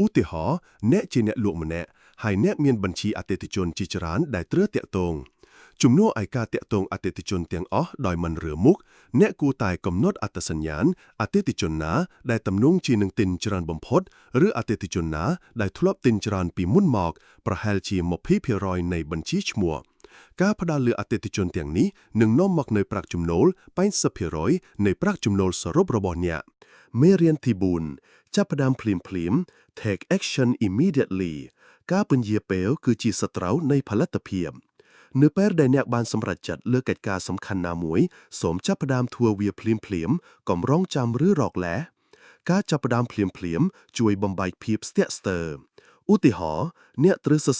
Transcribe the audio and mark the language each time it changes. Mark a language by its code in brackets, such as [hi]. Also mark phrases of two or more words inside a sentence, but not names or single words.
[km] ទាហរណ៍អ្នកជាអ្នកលក់ម្នាក់ហើយអ្នកមានបញ្ជីអតិថិជនជាច្រើនដែលត្រូវតាក់ទងជំនួសឲ្យការតាក់ទងអតិថិជនទាំងអស់ដោយមិនរើមុខអ្នកគួរតែកំណត់អត្តសញ្ញាណអតិថិជនណាដែលទំនងជានឹងទិញច្រើនបំផុតឬអតិថិជនណាដែលធ្លាប់ទិញច្រើនពីមុនមកប្រហែលជា 20% នៃបញ្ជីឈ្មោះការផ្ដល់លើអតិថិជនទាំងនេះនឹងនាំមកនូវប្រាក់ចំណូល 80% នៃប្រាក់ចំណូលសរុបរបស់អ្នកមេរៀនទី4ចាប់ផ្ដើមភ្លាម [en] Take action immediately [km] ការពន្យាពេលគឺជាសត្រូវនៃផលិតភាពនៅពេលដែលអ្នកបានសម្រេចចិត្តលើកិច្ចការសំខាន់ណាមួយសូមចាប់ផ្ដើមធ្វើវាភ្លាម កុំរង់ចាំឬរកឡែការចាប់ផ្ដើមភ្លាមជួយបំបែកភាពស្ទាក់ស្ទើរឧទាហរណ៍អ្នកត្រូវសរ